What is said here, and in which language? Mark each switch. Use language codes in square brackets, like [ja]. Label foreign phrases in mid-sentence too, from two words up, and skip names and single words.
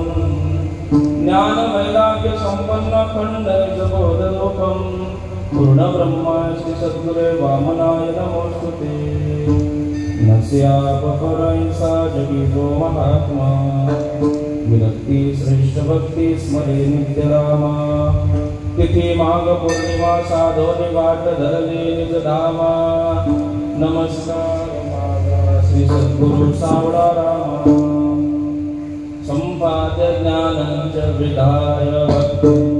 [sa] ज्ञान वैराग्य संपन्न खंडनिज बोधरूपं पूर्ण ब्रह्मा श्री सद्गुरे वामनाय नमोस्तुते। नस्यापहरंसा जगितो महात्मा विरक्ति श्रेष्ठ भक्ति स्मरे नित्य रामा। [mr] तिथि माघ पूर्णिमा साधोनि वाट धरले निज धामा। नमस्कार माझा श्री सद्गुरु सावळा रामा। [sa] संपाद्य ज्ञानंच विधाय भक्ति